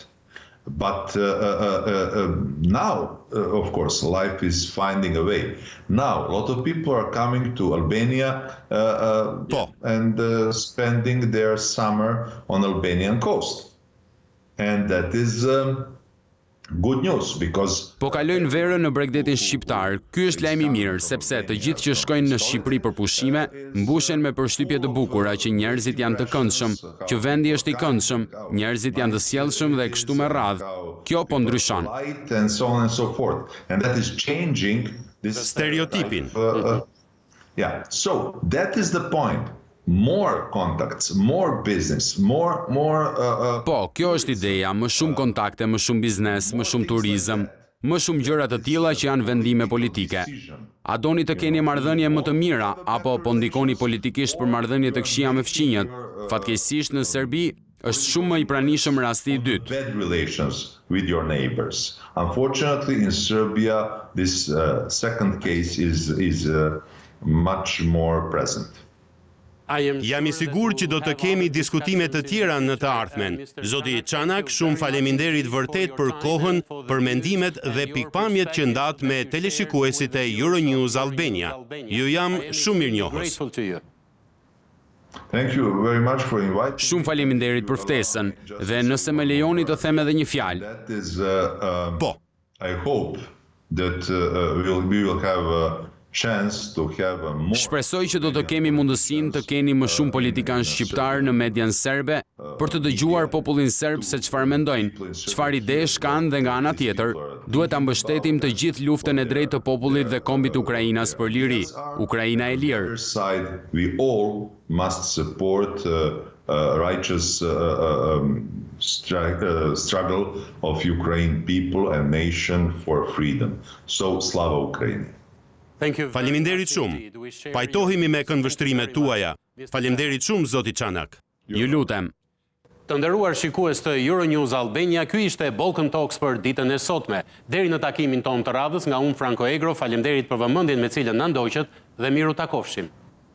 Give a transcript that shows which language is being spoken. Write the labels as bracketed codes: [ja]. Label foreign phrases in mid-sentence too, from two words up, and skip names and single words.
[en] But now, of course, life is finding a way. Now, a lot of people are coming to Albania and spending their summer on Albanian coast. And that is good news because [sq] Po kalojnë verën në Bregdetin shqiptar. Ky është lajm i mirë, sepse të gjithë që shkojnë në Shqipëri për pushime mbushen me përshtypje të bukura që njerëzit janë të këndshëm, që vendi është i këndshëm, njerëzit janë të sjellshëm dhe kështu me radhë. Kjo po ndryshon. [en] And so on and so forth. And that is changing this [sq] Stereotipin. [en] Yeah. So that is the point. More contacts, more business, more [sq] Po, kjo është ideja, më shumë kontakte, më shumë biznes, më shumë turizëm, më shumë gjëra të tilla që janë vendime politike. A doni të keni marrëdhënie më të mira apo po ndikoni politikisht për marrëdhënie të këqija me fqinjët? Fatkeqësisht në Serbi është shumë më i pranishëm rasti i dytë. [en] bad relations with your neighbors. Unfortunately, in Serbia, this second case is much more present. [sq] Jam i sigur që do të kemi diskutime të tjera në të ardhmen. Zoti Çanak, shumë faleminderit vërtet për kohën, për mendimet dhe pikpamjet që ndat me teleshikuesit e Euronews Albania. Ju jam shumë mirënjohës. [en] Thank you very much for inviting. [sq] Shumë faleminderit për ftesën dhe nëse më lejoni të them edhe një fjalë. [en] That is, [sq] Po. [en] I hope that we will have a chance to have a more. [sq] Shpresoj që do të kemi mundësinë të keni më shumë politikanë shqiptar në median serbe për të dëgjuar popullin serb se çfarë mendojnë, çfarë idesh kanë dhe nga ana tjetër, duhet ta mbështetim të gjithë luftën e drejtë të popullit dhe kombit Ukrainas për liri, Ukraina e lirë. [en] Side, we all must support righteous struggle of Ukraine people and nation for freedom. [uk] So, slava Ukraini. [sq] Faleminderit shumë. Pajtohemi me këndvështrimet tuaja. Faleminderit shumë, zoti Çanak. Ju lutem. Të nderuar shikues të Euronews Albania, ky ishte Balkan Talks për ditën e sotme. Deri në takimin tonë të radhës, nga unë Franko Egro, faleminderit për vëmendjen me cilën na ndoqët dhe miru takofshim.